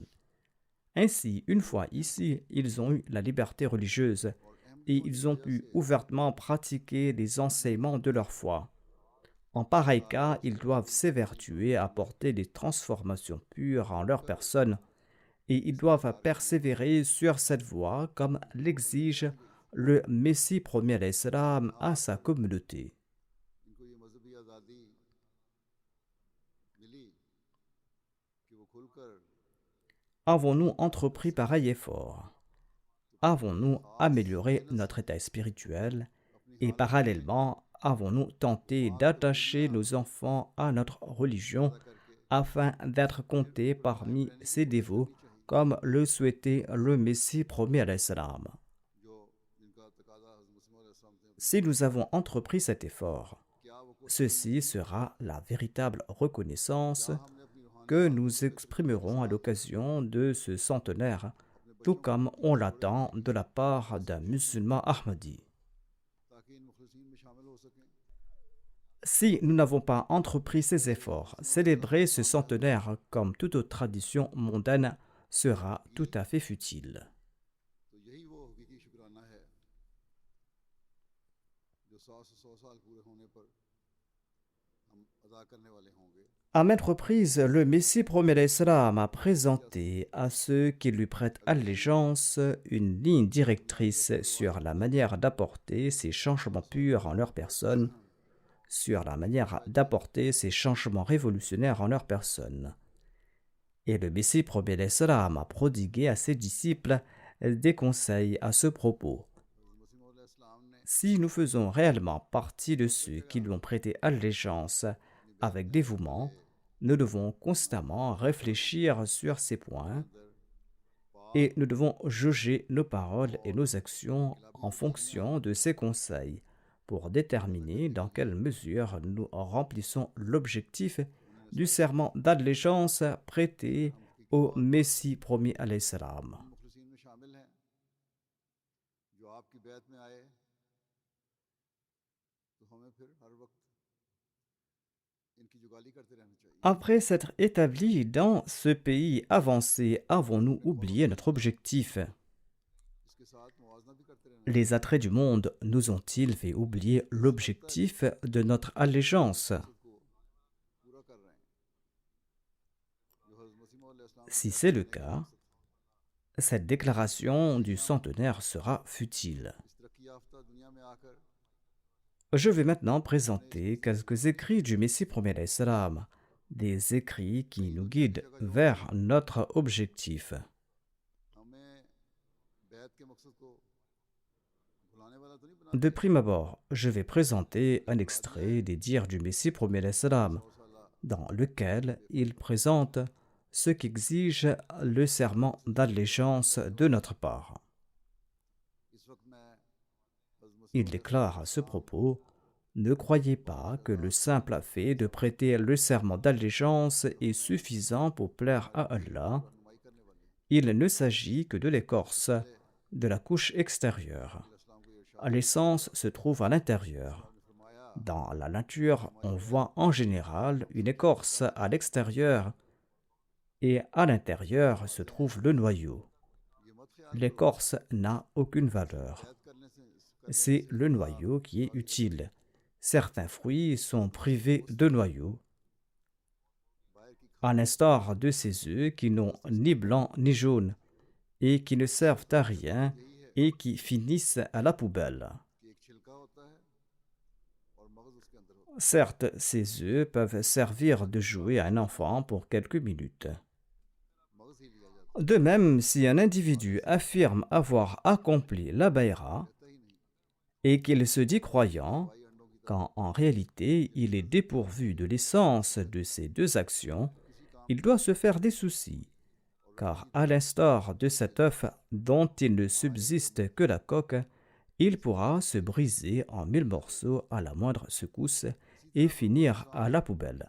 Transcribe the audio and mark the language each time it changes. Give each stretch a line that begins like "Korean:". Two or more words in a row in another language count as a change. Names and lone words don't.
French: Ainsi, une fois ici, ils ont eu la liberté religieuse et ils ont pu ouvertement pratiquer les enseignements de leur foi. En pareil cas, ils doivent s'évertuer à apporter des transformations pures en leur personne et ils doivent persévérer sur cette voie comme l'exige le Messie premier
Arabic: عليه السلام
French: à sa communauté.
Urdu: ان کو یہ مذہبی آزادی ملی کہ وہ کھل کر
French: Avons-nous entrepris pareil effort? Avons-nous amélioré notre état spirituel? Et parallèlement, avons-nous tenté d'attacher nos enfants à notre religion afin d'être comptés parmi ses dévots comme le souhaitait le Messie premier
Arabic: عليه السلام?
Urdu: جو جن کا تقاضا حضرت مسیح موعود علیہ السلام سے
French: Si nous avons entrepris cet effort,
Urdu: کیا وہ
French: ceci sera la véritable reconnaissance
Urdu: ہم نے اپنی روحانی
French: que nous exprimerons à l'occasion de ce centenaire, tout comme on l'attend de la part d'un musulman ahmadi.
Urdu: تاکہ ان مخلصین میں شامل ہو سکیں
French: Si nous n'avons pas entrepris ces efforts, célébrer ce centenaire comme toute autre tradition mondaine sera tout à fait futile.
Urdu: تو یہی وہ حقیقی شکرانہ ہے جو 100 سال پورے ہونے پر ہم ادا کرنے والے ہوں گے
French: À maintes reprises, le Messie premier
Arabic: عليه السلام
French: a présenté à ceux qui lui prêtent allégeance une ligne directrice sur la manière d'apporter ces changements purs en leur personne, sur la manière d'apporter ces changements révolutionnaires en leur personne. Et le Messie premier
Arabic: عليه السلام
French: a prodigué à ses disciples des conseils à ce propos.
Urdu: مسیح موعود علیہ السلام نے
French: Si nous faisons réellement partie de ceux qui lui ont prêté allégeance avec dévouement, nous devons constamment réfléchir sur ces points et nous devons juger nos paroles et nos actions en fonction de ces conseils pour déterminer dans quelle mesure nous remplissons l'objectif du serment d'allégeance prêté au Messie premier
Arabic: عليه السلام.
Urdu: مخلصین میں شامل ہیں جو آپ کی بیعت میں آئے تو ہمیں پھر ہر وقت ان کی جگالی کرتے رہنا چاہیے
French: Après s'être établis dans ce pays avancé, avons-nous oublié notre objectif?
Urdu: اس کے ساتھ موازنہ بھی کرتے رہنا
French: Les attraits du monde nous ont-ils fait oublier l'objectif de notre allégeance?
Urdu: کو پورا کر رہے ہیں جو حضرت مسیح موعود علیہ السلام
French: Si c'est le cas, cette déclaration du centenaire sera futile.
Urdu: اس ترقی یافتہ دنیا میں آ کر
French: Je vais maintenant présenter quelques écrits du Messie premier
Arabic: عليه السلام,
French: des écrits qui nous guident vers notre objectif.
Urdu: ہمیں بیعت کے مقصد کو بھلانے والا تو نہیں بنا
French: De prime abord, je vais présenter un extrait des dires du Messie premier
Arabic: عليه السلام,
French: dans lequel il présente ce qu'exige le serment d'allégeance de notre part.
Urdu: اس وقت میں حضرت مسیح
French: Il déclare à ce propos: ne croyez pas que le simple fait de prêter le serment d'allégeance est suffisant pour plaire à Allah.
Urdu: رہنمائی کرنے والی
French: Il ne s'agit que de l'écorce, de la couche extérieure.
Urdu: اسلام کو یہ ارشاد
French: L'essence se trouve à l'intérieur.
Urdu: نے فرمایا
French: Dans la nature, on voit en général une écorce à l'extérieur et à l'intérieur se trouve le noyau.
Urdu: یہ مت خیال
French: L'écorce n'a aucune valeur.
Urdu: بیعت کرنے سے
French: C'est le noyau qui est utile. Certains fruits sont privés de noyau,
Urdu: باہر کی
French: à l'instar de ces œufs qui n'ont ni blanc ni jaune et qui ne servent à rien et qui finissent à la poubelle.
Urdu: کہ ایک چھلکا ہوتا ہے اور مغز اس کے اندر ہوتا
French: Certes, ces œufs peuvent servir de jouet à un enfant pour quelques minutes.
Urdu: ہے مغز ہی لیا جاتا
French: De même, si un individu affirme avoir accompli la bayra
Urdu: رہتا ہی نہیں
French: et qu'il se dit croyant,
Urdu: بھائی انڈوں کی
French: quand en réalité il est dépourvu de l'essence de ces deux actions, il doit se faire des soucis, car à l'instar de cet œuf dont il ne subsiste que la coque, il pourra se briser en 1000 morceaux à la moindre secousse et finir à la poubelle.